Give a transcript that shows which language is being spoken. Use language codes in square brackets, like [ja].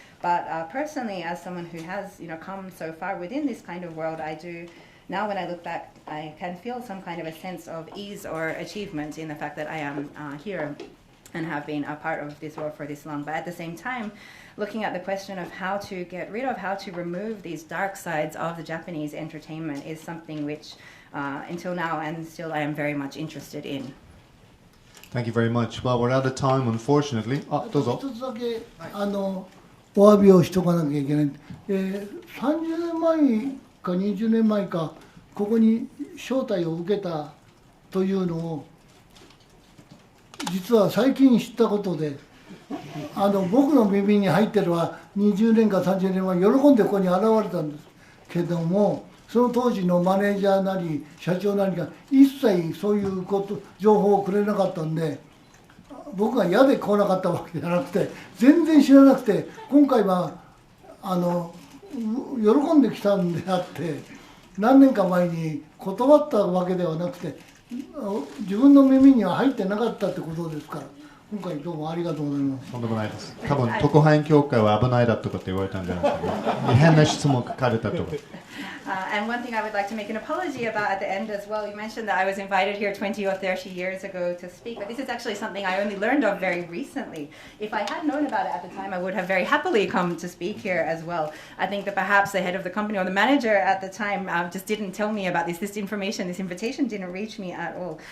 [en] But personally, as someone who has come so far within this kind of world, I do, now when I look back, I can feel some kind of a sense of ease or achievement in the fact that I am here and have been a part of this world for this long. But at the same time, looking at the question of how to get rid of, how to remove these dark sides of the Japanese entertainment is something which until now and still I am very much interested in. Thank you very much. Well, we're out of time, unfortunately. [ja] どうぞ。一つだけお詫びをしとかなきゃいけない。30年前か20年前かここに招待を受けたというのを実は最近知ったことで、僕の耳に入ってるのは20年か30年前喜んでここに現れたんですけども、その当時のマネージャーなり社長なりが一切そういう情報をくれなかったんで、僕が嫌で来なかったわけじゃなくて、全然知らなくて、今回は喜んできたんであって、何年か前に断ったわけではなくて、自分の耳には入ってなかったってことですから、今回どうもありがとうございます。とんでもないです。多分特派員協会は危ないだとかって言われたんじゃないですかね。変な質問書かれたとか。 [en] And one thing I would like to make an apology about at the end as well, you mentioned that I was invited here 20 or 30 years ago to speak, but this is actually something I only learned of very recently. If I had known about it at the time, I would have very happily come to speak here as well. I think that perhaps the head of the company or the manager at the time just didn't tell me about this information, this invitation didn't reach me at all.